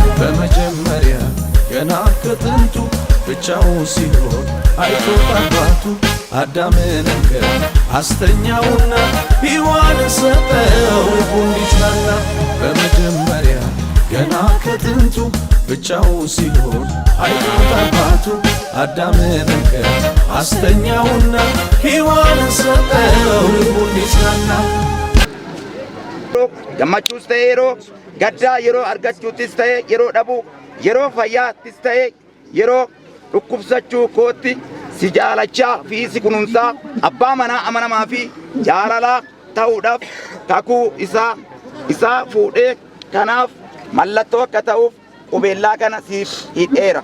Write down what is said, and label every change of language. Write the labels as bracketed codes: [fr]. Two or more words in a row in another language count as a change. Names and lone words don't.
[am] በመጀመሪያ ገና ከጥንቱ ብቻውን ሲሆን አይቶት አባቱ አዳምን አስተኛውና ሔዋንን ሰጠው ልቡ እንዲጽናና በመጀመሪያ ገና ከጥንቱ ብቻውን ሲሆን አይቶት አባቱ አዳምን አስተኛውና ሔዋንን ሰጠው ልቡ እንዲጽናና [om] gammachuus ta'e yeroo gaddaa yeroo argachuuttis ta'e yeroo dhabuu yeroo fayyaattis ta'e yeroo dhukkubsachuu kootti si jaalachaa fi si kunuunsaa abbaa manaa amanamaa fi jaalalaa ta'uudhaaf kakuu isaa fuudhee kanaaf mallattoo akka ta'uuf qubeellaa kana siif hidheera.